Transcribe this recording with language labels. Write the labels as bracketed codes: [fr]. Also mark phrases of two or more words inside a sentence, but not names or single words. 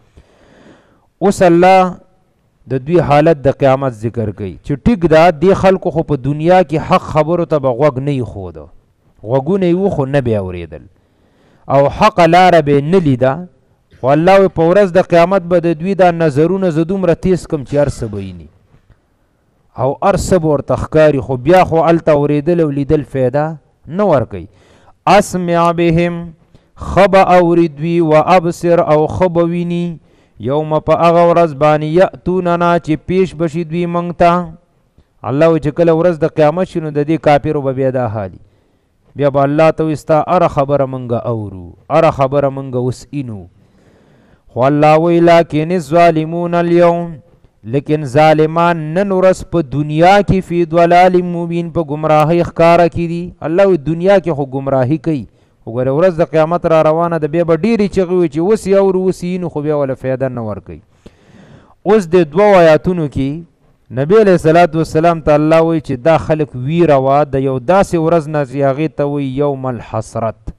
[ps] اوس الله د دوی حالت د قیامت ذکر کوي چې ټیک ده دې خلکو خو په دنیا کې حق خبرو ته به غوږ نه ایښوده، غوږونه یې وخو نه به اورېدل او حق لاره به یې نه لیده. خو الله وایي په ورځ د قیامت به د دوی دا نظرونه زه دومره تیز کړم چې هر څه به ویني او هر څه به ورته ښکاري، خو بیا خو هلته اورېدل او لیدل فایده نه ورکوي. [ar] اسمع بهم، [ps] ښه به اوري دوی، [ar] و ابصر [ps] او ښه به ویني. یوم په هغه ورځ باندې یأتوننا چې پیش بشي دوی موږ ته. الله وایي چې کله ورځ د قیامت شي نو د دې کافرو به بیا دا حالي، بیا به الله ته وایي ستا هره خبره موږ اورو، هره خبره موږ اوس اینو. خو الله وایي [ar] لکن الظالمون اليوم، [ps] لیکن ظالمان نن ورځ په دنیا کې [ar] فی ضلال مبین، [ps] په ګمراهۍ ښکاره کې دي. الله وایي دنیا کې خو ګمراهي کوي، وګوره ورځ د قیامت را روانه ده، بیا به ډېرې چغې وي چې اوس یې اورو اوس یې نو، خو بیا وله فایده نه ورکوي. اوس د 2 آیاتونو کې نبی [ar] علیه صلات وسلام [ps] ته الله وایي چې دا خلک ویره وه د یو داسې ورځ نه چې هغې ته وایي [ar] یوم الحسرت.